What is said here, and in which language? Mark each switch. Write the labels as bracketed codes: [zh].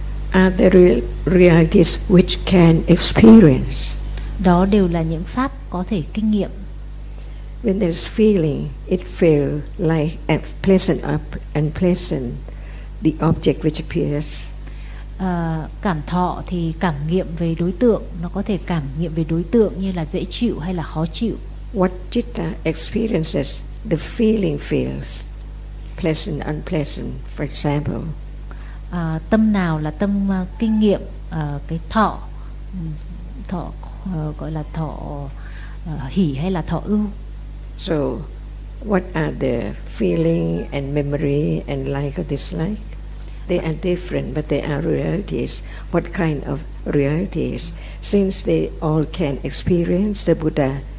[en] Are the realities which can experience. [vi] Đó đều là những pháp có thể kinh nghiệm. [en] When there's feeling, it feels like pleasant or unpleasant, the object which appears. [vi] Cảm thọ thì cảm nghiệm về đối tượng, nó có thể cảm nghiệm về đối tượng như là dễ chịu hay là khó chịu. [en] What citta experiences, the feeling feels pleasant, unpleasant, for example. [vi] Tâm nào là tâm kinh nghiệm, cái thọ, thọ gọi là thọ hỷ hay là thọ ưu. [en] So what are the feeling and memory and like or dislike? They are different, but they are realities. What kind of realities? Since they all can experience, the Buddha